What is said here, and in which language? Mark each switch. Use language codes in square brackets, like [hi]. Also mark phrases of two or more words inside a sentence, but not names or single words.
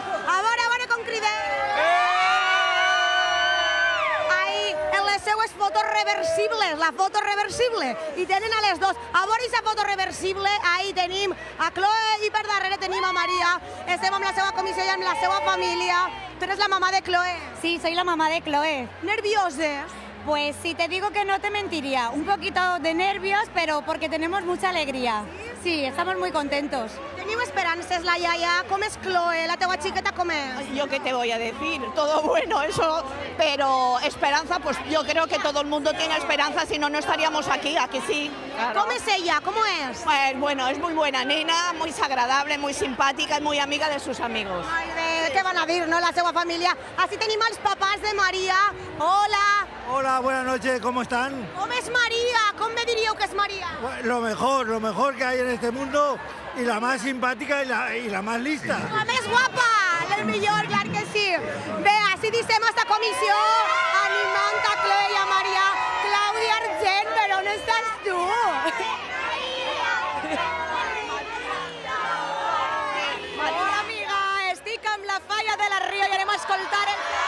[ca] A veure com cridem! Ahí, en les seues fotos reversibles, la foto reversible, i tenen a les dos. A veure aquesta foto reversible, ahí tenim a Chloe i per darrere tenim a Maria. Estem amb la seva comissió i amb la seva família. [es] Tu eres la mamá de Chloe. Sí, soy la mamá de Chloe. ¿Nervioses? Pues si te digo que no te mentiría, un poquito de nervios, pero porque tenemos mucha alegría. Sí, estamos muy contentos. [ca] Teniu esperances, la iaia? Com és Chloe? La teua xiqueta com és? [es] Yo qué te voy a decir, todo bueno eso, pero esperanza, pues yo creo que todo el mundo tiene esperanza, si no, no estaríamos aquí, aquí sí. Claro. [ca] Com és ella? Com és? [es] Pues bueno, es muy buena nena, muy agradable, muy simpática y muy amiga de sus amigos. [ca] Ai, bé, què van a dir, no, la seva família? Així tenim els papás de Maria. Hola. [es] Hola, buenas noches, ¿cómo están? [ca] Com és Maria? Com me diríeu que és Maria? [es] Lo mejor que hay en este mundo y la más simpática y la más lista. [ca] La més guapa, el millor, clar que sí. Bé, així dissem esta comissió animant a Chloe i a Maria. Clàudia Argent, però on estàs tu? Hola, amiga, estic amb la falla de la Rio i anem a escoltar el...